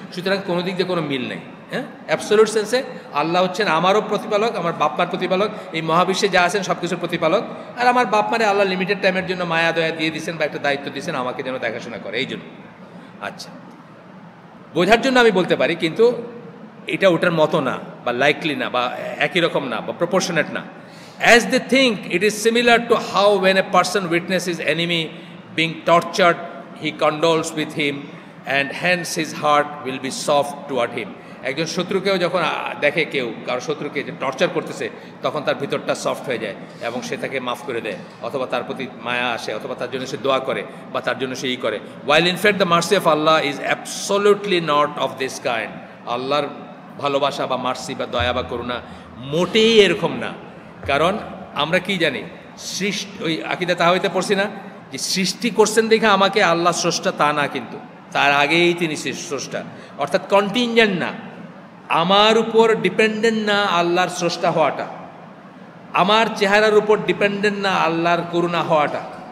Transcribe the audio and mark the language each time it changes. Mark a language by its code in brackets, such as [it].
[bn] সুতরাং কোনো দিক দিয়ে কোনো মিল নেই। হ্যাঁ, অ্যাবসলিউট সেন্সে আল্লাহ হচ্ছেন আমারও প্রতিপালক, আমার বাপ মার প্রতিপালক, এই মহাবিশ্বে যা আছেন সব কিছুর প্রতিপালক। আর আমার বাপ মারে আল্লাহ লিমিটেড টাইমের জন্য মায়া দয়া দিয়ে দিয়েছেন বা একটা দায়িত্ব দিয়েছেন আমাকে যেন দেখাশোনা করে, এই জন্য। আচ্ছা, বোঝার জন্য আমি বলতে পারি, কিন্তু এটা ওটার মতো না বা লাইকলি না বা একই রকম না বা প্রপোর্শনেট না। [en] As they think, it is similar to how when a person witnesses enemy being tortured, he condoles with him and hence his heart will be soft toward him. [bn] একজন শত্রুকেও যখন দেখে কেউ কারো শত্রুকে যে টর্চার করতেছে, তখন তার ভিতরটা সফট হয়ে যায় এবং সে তাকে মাফ করে দেয়, অথবা তার প্রতি মায়া আসে, অথবা তার জন্য সে দোয়া করে বা তার জন্য সে ই করে। [en] While in fact the mercy of Allah is absolutely not of this kind. [bn] আল্লাহর ভালোবাসা বা মার্সি বা দয়া বা করুণা মোটেই এরকম না। কারণ আমরা কি জানি, সৃষ্টি, ওই আকিদা তাহাওয়াতে পড়ছি না যে সৃষ্টি করছেন দেখে আমাকে আল্লাহ স্রষ্টা, তা না, কিন্তু তার আগেই তিনি স্রষ্টা, অর্থাৎ কন্টিনজেন্ট না, আমার উপর ডিপেন্ডেন্ট না আল্লাহর স্রষ্টা হওয়াটা, আমার চেহারার উপর ডিপেন্ডেন্ট না আল্লাহর করুণা হওয়াটা।